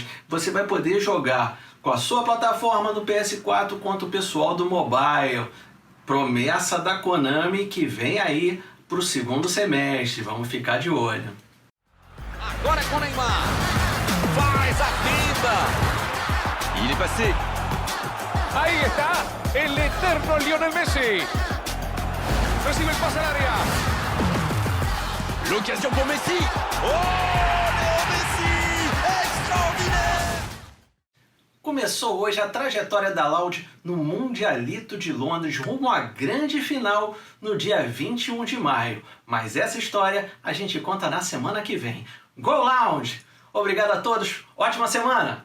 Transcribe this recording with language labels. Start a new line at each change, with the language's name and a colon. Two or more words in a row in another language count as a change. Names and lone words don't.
Portuguese: Você vai poder jogar com a sua plataforma do PS4 quanto o pessoal do mobile. Promessa da Konami que vem aí para o segundo semestre. Vamos ficar de olho. Agora é com o Neymar. Faz a finta.
French: Il est passé.
Spanish: Ahí está, el eterno Lionel Messi. Recibe el pase al área.
French: L'occasion pour Messi. Oh, Léo Messi! Extraordinaire!
Portuguese: Começou hoje a trajetória da Loud no Mundialito de Londres, rumo à grande final no dia 21 de maio. Mas essa história a gente conta na semana que vem. Go Loud! Obrigado a todos, ótima semana!